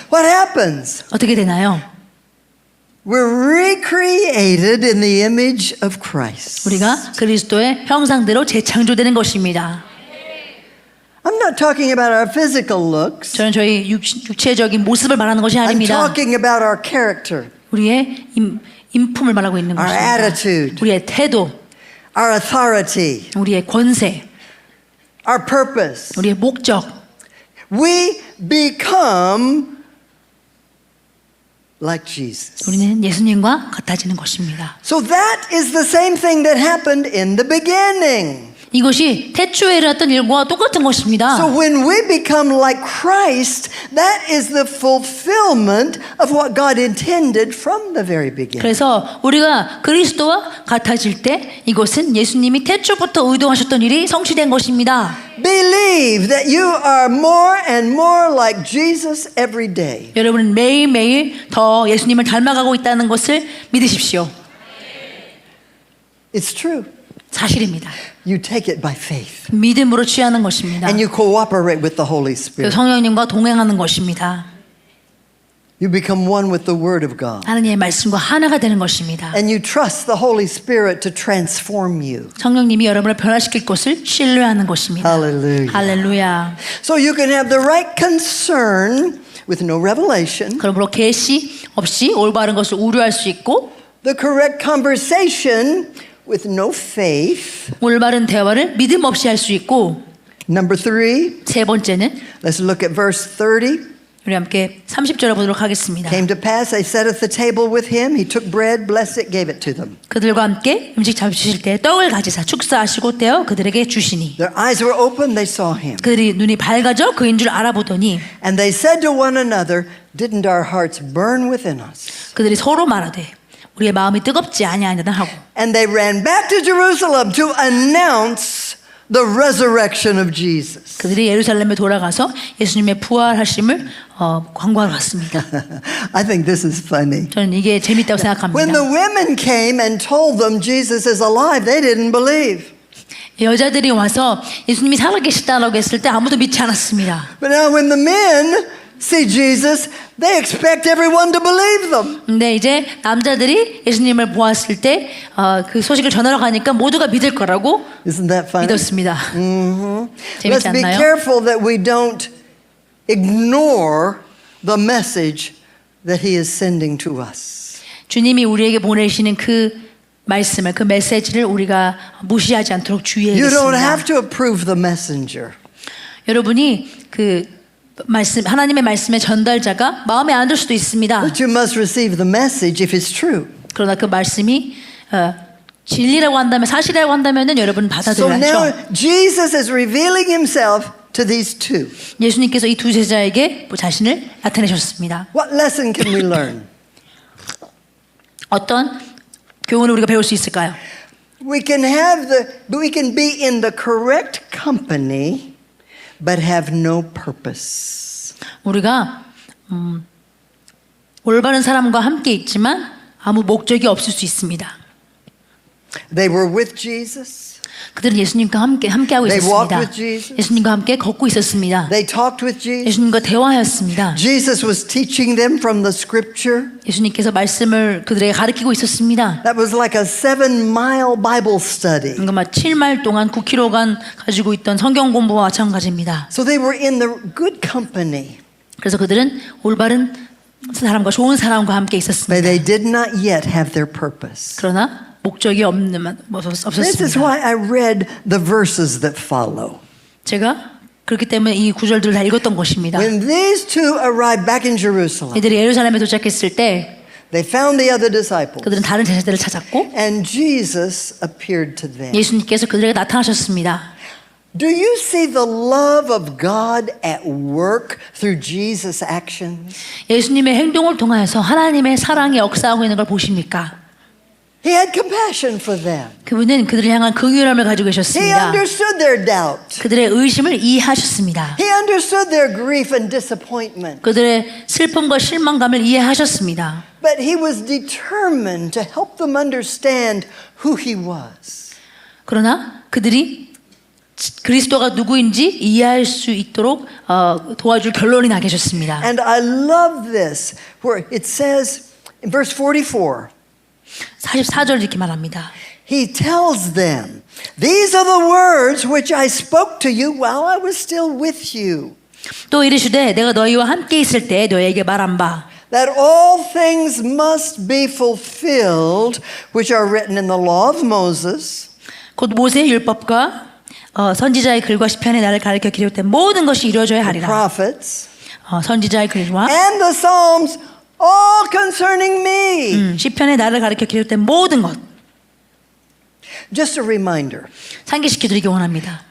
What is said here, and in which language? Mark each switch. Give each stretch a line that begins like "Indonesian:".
English: What happens?
Korean: 어떻게 되나요?
English: We're recreated in the image of Christ.
Korean: 우리가 그리스도의 형상대로 재창조되는 것입니다.
English: I'm not talking about our physical looks.
Korean: 저는 저희 육체적인 모습을 말하는 것이
English: I'm
Korean: 아닙니다.
English: talking about our character,
Korean: 우리의 인품을 말하고 있는
English: our
Korean: 것입니다.
English: attitude,
Korean: 우리의 태도,
English: our authority,
Korean: 우리의 권세,
English: our purpose.
Korean: 우리의 목적.
English: We become like Jesus.
Korean: 우리는 예수님과 같아지는 것입니다.
English: So that is the same thing that happened in the beginning.
Korean: 이것이 태초에 일어났던 일과 똑같은 것입니다.
English: So when we become like Christ, that is the fulfillment of what God intended from the very beginning.
Korean: 그래서 우리가 그리스도와 같아질 때 이것은 예수님이 태초부터 의도하셨던 일이 성취된 것입니다.
English: Believe that you are more and more like Jesus every day.
Korean: 여러분은 매일매일 더 예수님을 닮아가고 있다는 것을 믿으십시오.
English: It's true.
Korean: 사실입니다.
English: You take it by faith.
Korean: 믿음으로 취하는 것입니다.
English: And you cooperate with the Holy
Korean: 그
English: Spirit.
Korean: 성령님과 동행하는 것입니다.
English: You become one with the Word of God.
Korean: 하나님의 말씀과 하나가 되는 것입니다.
English: And you trust the Holy Spirit to transform you.
Korean: 성령님이 여러분을 변화시킬 것을 신뢰하는 것입니다.
English: Hallelujah.
Korean: 할렐루야.
English: So you can have the right concern with no revelation,
Korean: 그러므로 계시 없이 올바른 것을 우려할 수 있고
English: the correct conversation with no faith.
Korean: 올바른 대화를 믿음 없이 할 수 있고
English: Number 3,
Korean: 세 번째는
English: let's look at verse 30.
Korean: 우리 함께 30절을 보도록 하겠습니다.
English: Came to pass, they sat at the table with him. He took bread, blessed it, gave it to them.
Korean: 그들과 함께 음식 잡수실 때 떡을 가지사 축사하시고 떼어 그들에게 주시니
English: Their eyes were open, they saw him.
Korean: 그들이 눈이 밝아져 그인 줄 알아보더니
English: And they said to one another, didn't our hearts burn within us?
Korean: 그들이 서로 말하되 우리의 마음이 뜨겁지 아니하냐 하고
English: And they ran back to Jerusalem to announce the resurrection of Jesus.
Korean: 그들이 예루살렘에 돌아가서 예수님의 부활하심을 광고하러 갔습니다.
English: I think this is funny.
Korean: 저는 이게 재밌다고
English: When the
Korean: 생각합니다.
English: women came and told them Jesus is alive, they didn't believe.
Korean: 여자들이 와서 예수님이 살아계시다라고 했을 때 아무도 믿지 않았습니다.
English: But now when the men see Jesus, they expect everyone to believe them.
Korean: 근데 이제 남자들이 예수님을 보았을 때 그 소식을 전하러 가니까 모두가 믿을 거라고
English: Isn't that funny?
Korean: 믿었습니다.
English: Let's
Korean: 재밌지
English: be
Korean: 않나요?
English: careful that we don't ignore the message that he is sending to us.
Korean: 주님이 우리에게 보내시는 그 말씀을 그 메시지를 우리가 무시하지 않도록
English: You don't have to approve the messenger.
Korean: 여러분이 그 말씀 하나님의 말씀의 전달자가 마음에 안 들 수도 있습니다.
English: But you must receive the message if it's true.
Korean: 그러나 그 말씀이 진리라고 한다면 사실이라고 한다면은 여러분
English: So now
Korean: 받아들여야죠.
English: Jesus is revealing himself to these two.
Korean: 예수님께서 이 두 제자에게 자신을 나타내셨습니다.
English: What lesson can we learn?
Korean: 어떤 교훈을 우리가 배울 수 있을까요?
English: We can be in the correct company, but have no purpose.
Korean: 우리가 올바른 사람과 함께 있지만 아무 목적이 없을 수 있습니다.
English: They were with Jesus.
Korean: 그들은 예수님과 함께하고
English: They walked
Korean: 있었습니다.
English: with Jesus.
Korean: 예수님과 함께 걷고 있었습니다.
English: They talked with Jesus.
Korean: 예수님과 대화하였습니다.
English: Jesus was teaching them from the scripture.
Korean: 예수님께서 말씀을 그들에게 가르치고 있었습니다.
English: That was like a 7-mile Bible study.
Korean: 그러니까 막 7마일 동안 9km간 가지고 있던 성경 공부와 마찬가지입니다.
English: So they were in the good company,
Korean: 그래서 그들은 올바른 사람과 좋은 사람과 함께
English: but
Korean: 있었습니다.
English: they did not yet have their purpose.
Korean: 그러나 목적이
English: This is
Korean: 없었습니다.
English: why I read the verses that follow.
Korean: 제가 그렇기 때문에 이 구절들을 다 읽었던 것입니다.
English: When these two arrived back in Jerusalem,
Korean: 이들이 예루살렘에 도착했을 때
English: they found the other disciples,
Korean: 그들은 다른 제자들을 찾았고
English: and Jesus appeared to them.
Korean: 예수님께서 그들에게 나타나셨습니다.
English: Do you see the love of God at work through Jesus' actions?
Korean: 예수님의 행동을 통하여서 하나님의 사랑이 역사하고 있는 걸 보십니까?
English: He had compassion for them.
Korean: 그분은 그들을 향한 긍휼함을 가지고
English: He
Korean: 계셨습니다.
English: understood their doubt.
Korean: 그들의 의심을 이해하셨습니다.
English: He understood their grief and disappointment.
Korean: 그들의 슬픔과 실망감을 이해하셨습니다.
English: But he was determined to help them understand who he was.
Korean: 그러나 그들이 그리스도가 누구인지 이해할 수 있도록 도와줄 결론이 나 계셨습니다.
English: And I love this, where it says in verse 44,
Korean: 44절 이렇게 말합니다.
English: he tells them, these are the words which I spoke to you while I was still with you,
Korean: 또 이르시되 내가 너희와 함께 있을 때 너희에게 말한 바
English: that all things must be fulfilled which are written in the law of Moses,
Korean: 곧 모세의 율법과 선지자의 글과 시편의 나를 가르쳐 기록된 모든 것이 이루어져야
English: the
Korean: 하리라.
English: prophets,
Korean: 선지자의 글과
English: and the Psalms, all concerning me.
Korean: 시편의 나를 가르쳐 기록된 모든 것.
English: Just a reminder.
Korean: 상기시켜드리기 원합니다.